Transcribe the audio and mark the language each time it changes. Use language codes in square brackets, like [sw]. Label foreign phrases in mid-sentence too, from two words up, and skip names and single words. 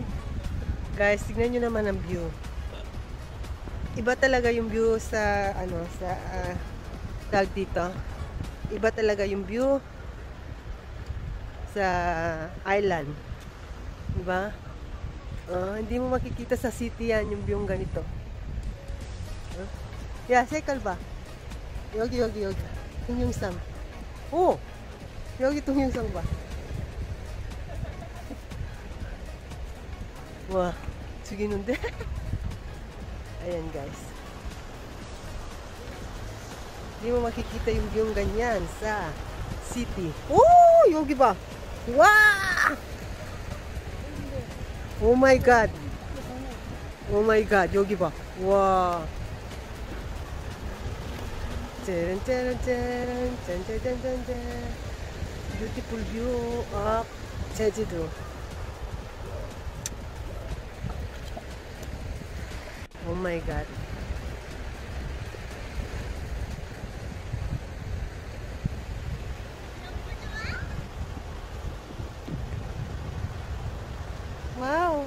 [tl] Guys, tignan nyo naman ang view. Iba talaga yung view sa, tawag dito. Iba talaga yung view sa island. Diba? Hindi mo makikita sa city yan, yung view ganito. Yeah, cycle ba? [ko] 여기. 동영상. 오! 여기 동영상 봐. 와, 죽이는데? [tl] Ayan, guys. Hindi mo makikita yung view ganyan sa city. [ko] Oh, 여기 봐. 와! [en] Oh my God. Oh my God, [ko] 여기 봐. 와. 짠짠짠짠짠짠짠짠. [en] Beautiful view of 제주도. Oh my God. Wow.